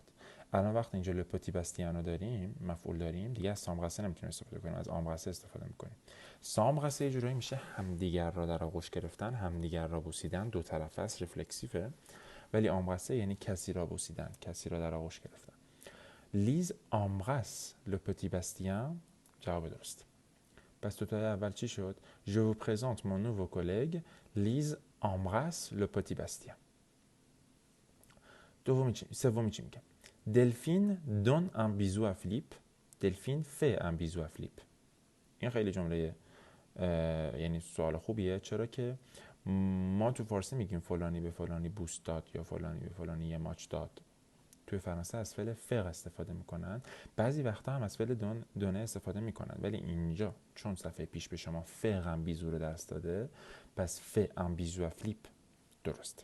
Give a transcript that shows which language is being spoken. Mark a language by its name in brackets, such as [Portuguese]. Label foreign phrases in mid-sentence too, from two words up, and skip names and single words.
[Persian] الان وقتی اینجا [French] le petit Bastien [Persian] رو داریم، مفعول داریم، دیگه از سامبراسه نمیتونیم استفاده کنیم، از آمبراسه استفاده میکنیم. سامبراسه یه جورایی میشه همدیگر را در آغوش گرفتن، همدیگر را بوسیدن، دو طرفه است، رفلکسیوه. ولی آمبراسه یعنی کسی را بوسیدن، کسی را در آغوش گرفتن. [French] Lise embrasse le petit Bastien جواب درست. [Persian] پس دوتای اول چی شد؟ [French] Je vous présente mon nouveau collègue. Lise embrasse le petit Bastien. [Persian] سومی چی میگه؟ [French] Delphine donne un bisou à Philippe. Delphine fait un bisou à Philippe. [Persian] این خیلی جمله یعنی سوال خوبیه، چرا که ما تو فارسی میگیم فلانی به فلانی بوس داد یا فلانی به فلانی یه ماچ داد. توی فرانسه از فعل فق استفاده میکنن، بعضی وقتا هم از فعل دونه استفاده میکنن، ولی اینجا چون صفحه پیش به شما [French] faire un bisou [Persian] رو درس داده، پس [French] fait un bisou à Philippe [Persian] درست.